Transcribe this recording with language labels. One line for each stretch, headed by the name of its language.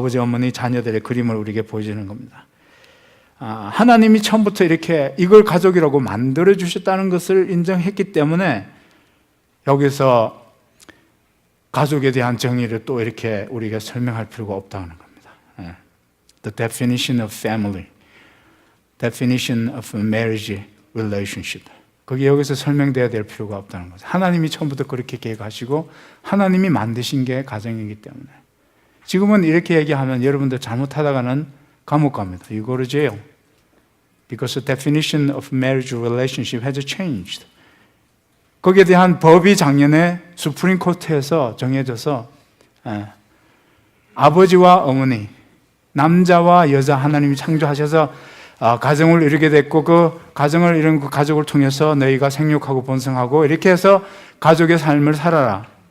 Korean: 아버지, 어머니, 자녀들의 그림을 우리에게 보여주는 겁니다. 하나님이 처음부터 이렇게 이걸 가족이라고 만들어 주셨다는 것을 인정했기 때문에 여기서 가족에 대한 정의를 또 이렇게 우리가 설명할 필요가 없다는 겁니다.
English: The definition of family, definition of a marriage relationship.
Korean: 그게 여기서 설명돼야 될 필요가 없다는 거죠. 하나님이 처음부터 그렇게 계획하시고 하나님이 만드신 게 가정이기 때문에. 지금은 이렇게 얘기하면 여러분들 잘못하다가는 감옥 갑니다.
English: You go to jail. Because the definition of marriage relationship has changed.
Korean: 거기에 대한 법이 작년에 수프림 코트에서 정해져서 아버지와 어머니, 남자와 여자 하나님이 창조하셔서 가정을 이루게 됐고 그 가정을 이룬 그 가족을 통해서 너희가 생육하고 번성하고 이렇게 해서 가족의 삶을 살아라